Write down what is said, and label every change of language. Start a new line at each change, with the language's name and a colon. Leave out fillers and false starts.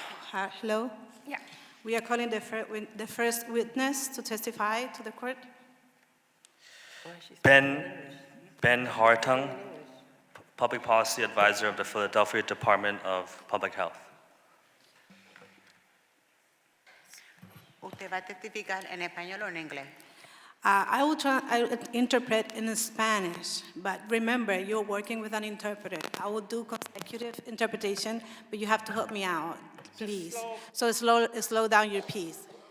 English: Hello? Yeah. We are calling the first witness to testify to the court. Ben Hartung, Public Policy Advisor of the Philadelphia Department of Public Health.
Spanish: ¿Usted va a testificar en español o en inglés?
English: I will interpret in Spanish, but remember, you're working with an interpreter. I will do consecutive interpretation, but you have to help me out, please. So slow down your piece.